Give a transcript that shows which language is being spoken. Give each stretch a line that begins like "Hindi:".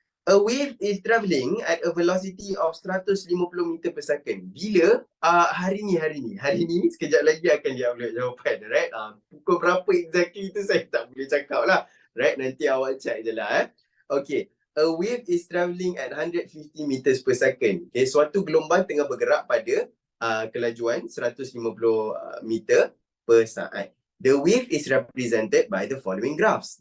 English: A wave is travelling at a velocity of 150 meter per second.
Malay: Bila? Hari ni. Sekejap lagi akan di-upload jawapan.
English: Right?
Malay: Pukul berapa exactly tu saya tak boleh cakap lah.
English: Right?
Malay: Nanti awak check je lah. Okay.
English: A wave is travelling at 150 meters per second.
Malay: Okay, suatu gelombang tengah bergerak pada kelajuan 150 meter per saat.
English: The wave is represented by the following graphs.